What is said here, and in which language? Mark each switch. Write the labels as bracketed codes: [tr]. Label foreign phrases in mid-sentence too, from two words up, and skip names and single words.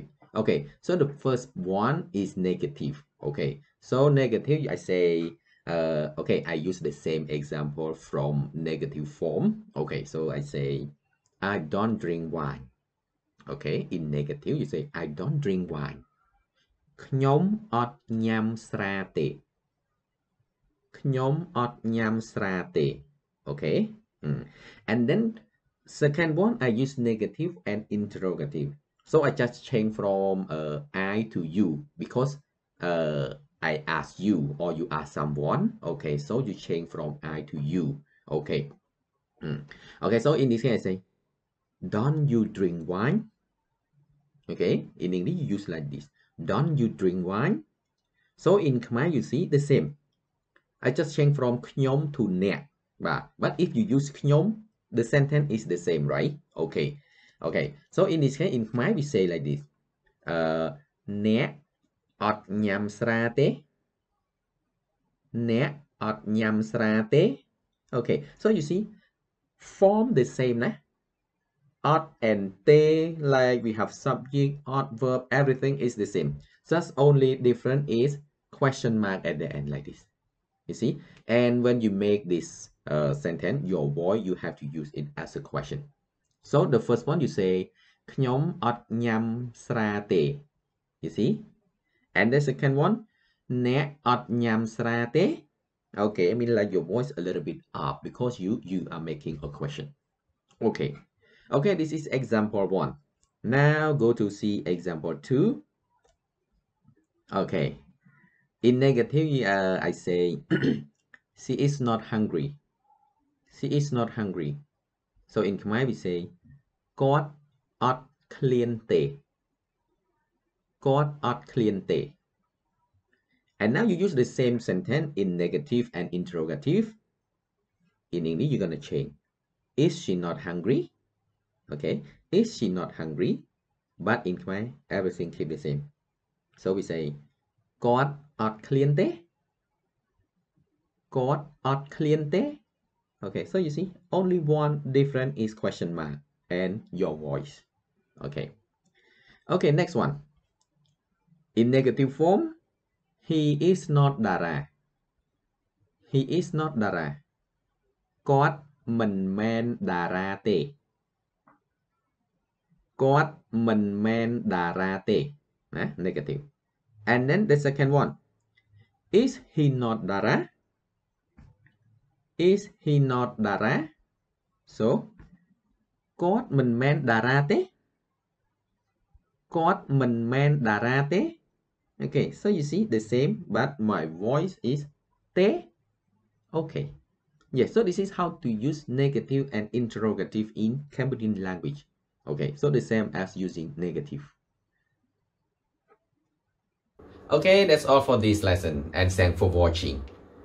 [en] Okay, so the first one is negative. Okay, so negative, I say, okay, I use the same example from negative form. Okay, so I say, I don't drink wine. Okay, in negative, you say, I don't drink wine. [km] ខ្ញុំអត់ញ៉ាំស្រាទេ ខ្ញុំអត់ញ៉ាំស្រាទេ [en] Okay, and then second one I use negative and interrogative. So I just change from I to you because I ask you or you ask someone. Okay, so you change from I to you. Okay, okay, so in this case I say, don't you drink wine? Okay, in English you use like this, don't you drink wine? So in Khmer you see the same, I just change from ខ្ញុំ to អ្នក but if you use ខ្ញុំ the sentence is the same, right? Okay, so in this case in Khmer we say like this, [km] អ្នកអត់ញ៉ាំស្រាទេ អ្នកអត់ញ៉ាំស្រាទេ [en] Okay, so you see form the same ណា ot and te, like we have subject, ot, verb, everything is the same, just only different is question mark at the end like this. You see, and when you make this sentence, your voice, you have to use it as a question. So the first one you say [km] ខ្ញុំអត់ញ៉ាំស្រាទេ [en] You see, and the second one [km] អ្នកអត់ញ៉ាំស្រាទេ [en] Okay, I mean like your voice a little bit up because you are making a question. Okay, this is example 1. Now go to see example 2. Okay, in negative I say she is not hungry. She is not hungry. So in Khmer we say [km] គាត់អត់ឃ្លានទេ គាត់អត់ឃ្លានទេ [en] And now you use the same sentence in negative and interrogative. In English you're gonna change, is she not hungry? Okay, is she not hungry? But in Khmer everything keep the same. So we say [km] គាត់អត់ឃ្លានទេ គាត់អត់ឃ្លានទេ [en] Okay, so you see only one difference is question mark and your voice. Okay, next one. In negative form, he is not Dara. He is not Dara. [km] គាត់មិនមែនតារាទេ គាត់មិនមែនតារាទេ Negative. [en] And then the second one, is he not Dara? Is he not Dara? So [km] គាត់មិនមែនតារាទេ គាត់មិនមែនតារាទេ [en] Okay, so you see the same, but my voice is te. Okay, yes, so this is how to use negative and interrogative in Cambodian language. Okay, so the same as using negative. Okay, that's all for this lesson, and thanks for watching.